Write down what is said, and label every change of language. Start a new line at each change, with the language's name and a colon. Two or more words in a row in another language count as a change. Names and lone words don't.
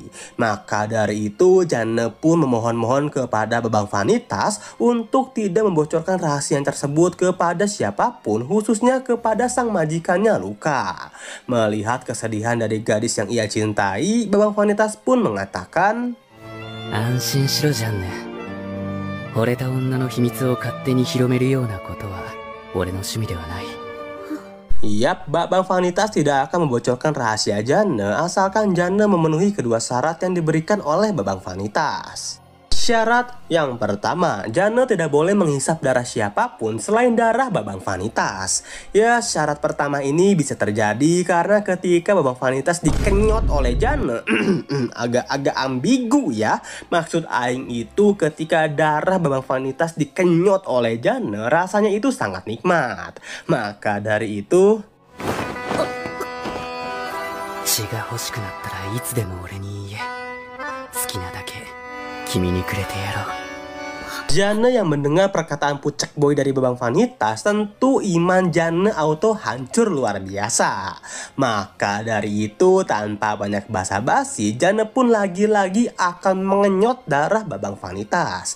Indonesian: Maka dari itu, Janne pun memohon-mohon kepada Babang Vanitas untuk tidak membocorkan rahasia tersebut kepada siapapun, khususnya kepada sang majikannya Luka. Melihat kesedihan dari gadis yang ia cintai, Babang Vanitas pun mengatakan,
Japanese: 安心しろジャンヌ。惚れた女の秘密を勝手に広めるようなことは俺の趣味ではない。
Indonesian: Yap, Babang Vanitas tidak akan membocorkan rahasia Janne asalkan Janne memenuhi kedua syarat yang diberikan oleh Babang Vanitas. Syarat yang pertama, Janne tidak boleh menghisap darah siapapun selain darah Babang Vanitas. Ya, syarat pertama ini bisa terjadi karena ketika Babang Vanitas dikenyot oleh Janne, agak-agak ambigu ya. Maksud aing itu ketika darah Babang Vanitas dikenyot oleh Janne, rasanya itu sangat nikmat. Maka dari itu,
Japanese: 血が欲しくなったらいつでも俺に言え。好きなだけ君にくれてやろう。
Indonesian: Jane yang mendengar perkataan pucek boy dari Babang Vanitas, tentu iman Jane auto hancur luar biasa. Maka dari itu tanpa banyak basa-basi, Jane pun lagi-lagi akan mengenyot darah Babang Vanitas.